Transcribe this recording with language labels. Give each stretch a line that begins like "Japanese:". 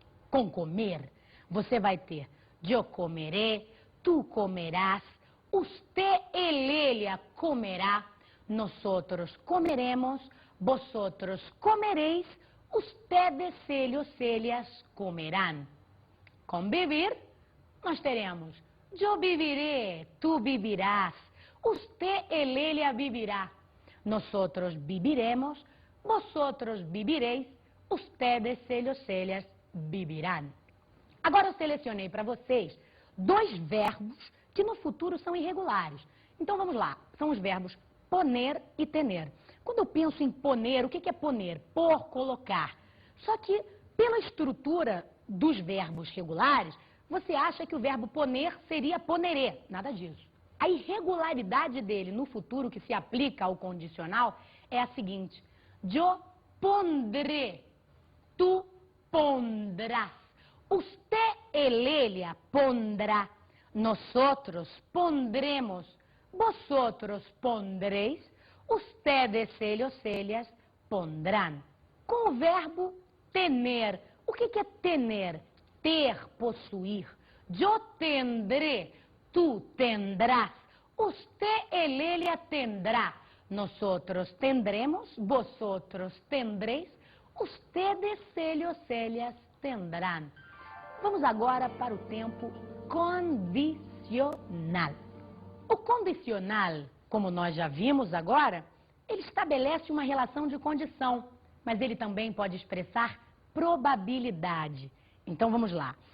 Portuguese: Com comer, você vai ter
Spanish: yo comeré, tu comerás, usted, ella comerá, nosotros comeremos, vosotros comeréis, ustedes, ellas comerán.
Portuguese: Com beber, nós teremos
Spanish: yo viviré, tu vivirás, usted, ella vivirá, nosotros viviremos, vosotros viviréis, ustedes, ellas vivirán.
Portuguese: Agora eu selecionei para vocês 2 verbos que no futuro são irregulares. Então vamos lá, são os verbos poner e tener. Quando eu penso em poner, o que é poner? Pôr, colocar. Só que pela estrutura dos verbos regulares, você acha que o verbo poner seria poneré. Nada disso. A irregularidade dele no futuro, que se aplica ao condicional, é a seguinte:
Spanish: yo pondré, tu pondrás, usted, ella pondrá, nosotros pondremos, vosotros pondréis, ustedes, ellas pondrán.
Portuguese: Com o verbo tener, o que é tener? Ter, possuir.
Spanish: Yo tendré, tu tendrás, usted, ella tendrá, nosotros tendremos, vosotros tendréis, ustedes, ellas tendrán.
Portuguese: Vamos agora para o tempo condicional. O condicional, como nós já vimos agora, ele estabelece uma relação de condição, mas ele também pode expressar probabilidade. Então vamos lá.